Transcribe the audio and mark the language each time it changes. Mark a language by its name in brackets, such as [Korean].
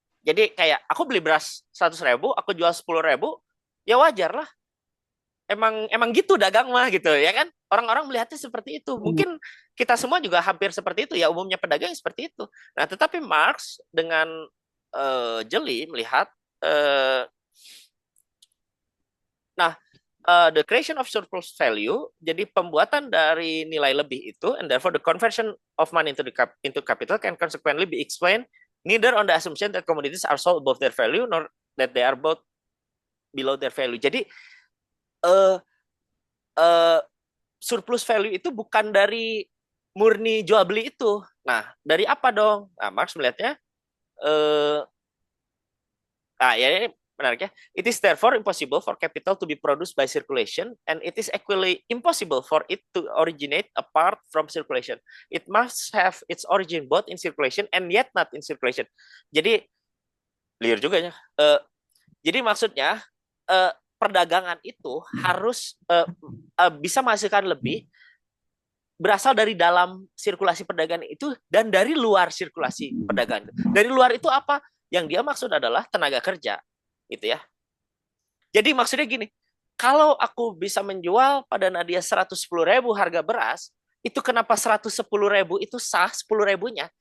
[Indonesian] Jadi kayak aku beli beras 100.000, aku jual 10.000, ya wajar lah. Emang gitu dagang mah gitu ya kan. Orang-orang melihatnya seperti itu. Hmm. Mungkin kita semua juga hampir seperti itu ya, umumnya pedagang seperti itu. Nah, tetapi Marx dengan jeli melihat [English] Uh, nah, the creation of surplus value, [Indonesian] jadi pembuatan dari nilai lebih itu, [English] and therefore the conversion of money into capital can consequently be explained neither on the assumption that commodities are sold above their value nor that they are bought below their value. [Indonesian] Jadi uh, uh, surplus value itu bukan dari murni jual beli itu. Nah, dari apa dong? Nah, Marx melihatnya uh, ya ini menarik ya. [English] It is therefore impossible for capital to be produced by circulation, and it is equally impossible for it to originate apart from circulation. It must have its origin both in circulation and yet not in circulation. [Indonesian] Jadi liar juga ya. Jadi maksudnya perdagangan itu harus bisa menghasilkan lebih berasal dari dalam sirkulasi perdagangan itu dan dari luar sirkulasi perdagangan. Dari luar itu apa? Yang dia maksud adalah tenaga kerja, gitu ya. Jadi maksudnya gini, kalau aku bisa menjual pada Nadia 110.000 harga beras, itu kenapa 110.000 itu sah 10.000-nya?